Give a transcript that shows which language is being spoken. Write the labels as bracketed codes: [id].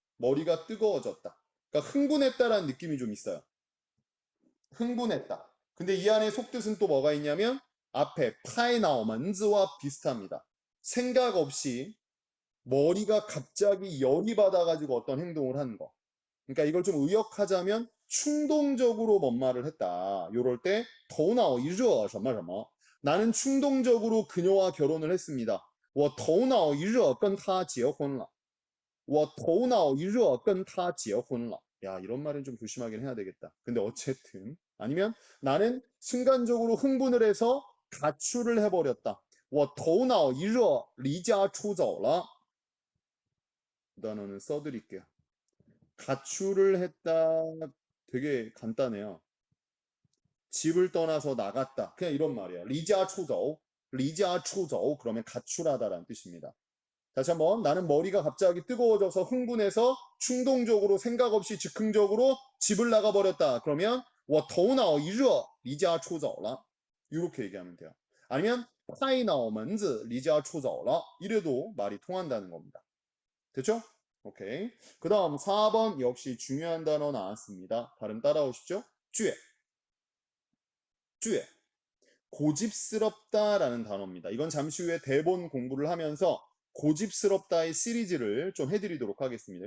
[ko] 머리가 뜨거워졌다. 그러니까 흥분했다라는 느낌이 좀 있어요. 흥분했다. 근데 이 안에 속뜻은 또 뭐가 있냐면 앞에 파이나오먼즈와 비슷합니다. 생각 없이 머리가 갑자기 열이 받아가지고 어떤 행동을 하는 거. 그러니까 이걸 좀 의역하자면 충동적으로 뭔 말을 했다. 요럴 때 [zh] 头脑一热什么什么. [ko] 나는 충동적으로 그녀와 결혼을 했습니다. [zh] 我头脑一热跟她结婚了.我头脑一热跟她结婚了. [ko] 야, 이런 말은 좀 조심하긴 해야 되겠다. 근데 어쨌든 아니면 나는 순간적으로 흥분을 해서 가출을 해버렸다. [zh] 我头脑一热离家出走了. [ko] 그 단어는 써드릴게요. 가출을 했다. 되게 간단해요. 집을 떠나서 나갔다. 그냥 이런 말이야. 리자 추조. 그러면 가출하다라는 뜻입니다. 다시 한번 나는 머리가 갑자기 뜨거워져서 흥분해서 충동적으로 생각 없이 즉흥적으로 집을 나가버렸다. 그러면 [zh] 我头脑一热离家出走了. [ko] 이렇게 얘기하면 돼요. 아니면 [zh] 拍脑门子离家出走了. [ko] 이래도 말이 통한다는 겁니다. 됐죠? 오케이. 그 다음 4번 역시 중요한 단어 나왔습니다. 발음 따라오시죠. 倔. 고집스럽다라는 단어입니다. 이건 잠시 후에 대본 공부를 하면서 고집스럽다의 시리즈를 좀 해드리도록 하겠습니다.